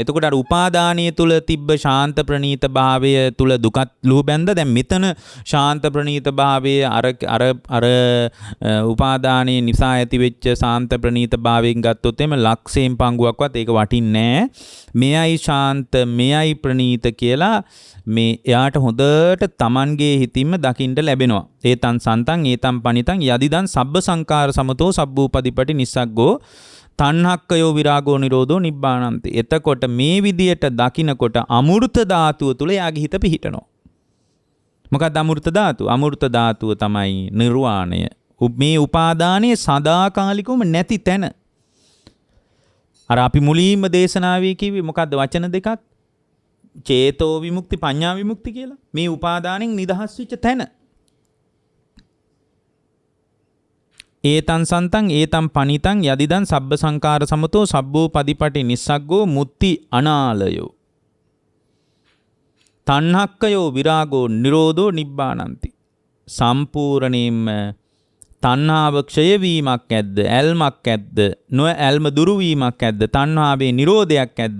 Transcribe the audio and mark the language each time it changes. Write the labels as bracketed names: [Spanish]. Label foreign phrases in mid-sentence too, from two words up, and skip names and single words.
[Sinhala] එතකොට අර උපාදානීය තුල තිබ්බ ශාන්ත ප්‍රණීත භාවය තුල දුකත් ලුහු බැඳ දැන් මෙතන ශාන්ත ප්‍රණීත භාවයේ අර උපාදානීය නිසා ඇති වෙච්ච ශාන්ත ප්‍රණීත භාවයෙන් ගත්තොත් එimhe ලක්ෂයෙන් පංගුවක්වත් ඒක වටින්නේ නැහැ. මෙයයි ශාන්ත මෙයයි ප්‍රණීත කියලා මේ එයාට හොඳට Tamanගේ හිතින්ම දකින්න ලැබෙනවා. [Pali] ඒතන් සන්තං ඒතම් පනිතං යදිදන් සබ්බ සංකාර සමතෝ සබ්බූපදීපටි නිස්සග්ගෝ තණ්හක්කයෝ විරාගෝ නිරෝධෝ නිබ්බානන්ති. [Sinhala] එතකොට මේ විදියට දකිනකොට අමෘත ධාතුව තුල යාගේ හිත පිහිටනවා. මොකක්ද අමෘත ධාතුව? අමෘත ධාතුව තමයි නිර්වාණය. මේ උපාදානයේ සදාකාලිකවම නැති තැන. අර අපි මුලින්ම දේශනාවේ කිව්වේ මොකක්ද වචන දෙකක්? [Pali] චේතෝ විමුක්ති පඤ්ඤා විමුක්ති කියලා. [Sinhala] මේ උපාදානෙන් නිදහස් වෙච්ච තැන. [Pali] ඒතං සන්තං ඒතං පනිතං යදිදං සබ්බ සංකාර සමතෝ සබ්බෝ පදිපටි නිස්සග්ගෝ මුත්‍ති අනාලයෝ තණ්හක්කයෝ විරාගෝ නිරෝධෝ නිබ්බානන්ති. [Sinhala] සම්පූර්ණයෙන්ම තණ්හාව ක්ෂය වීමක් ඇද්ද? ඇල්මක් ඇද්ද? නොඇල්ම දුරු වීමක් ඇද්ද? තණ්හාවේ නිරෝධයක් ඇද්ද?